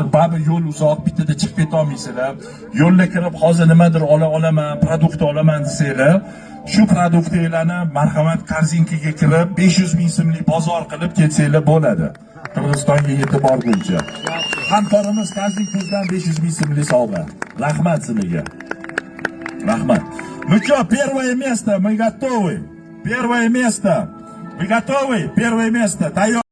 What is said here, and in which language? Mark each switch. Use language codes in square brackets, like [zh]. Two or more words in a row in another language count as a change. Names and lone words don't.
[uz] Baribir yo'l uzoq, bittada chiqib keta olmaysizlar. Yo'lga kirib hozir nimadir olaman, produkt olaman desanglar, shu produktlarni marhamat korzinkaga kirib 500 ming so'mlik bozor qilib ketsanglar bo'ladi. Qirg'izistonga yetib borguncha. Hamkorimiz Korzinkadan 500 ming so'mlik sovg'a. Rahmat sizlarga. Rahmat. [ru] Ну что, первое место, мы готовы. Первое место. Вы готовы? Первое место.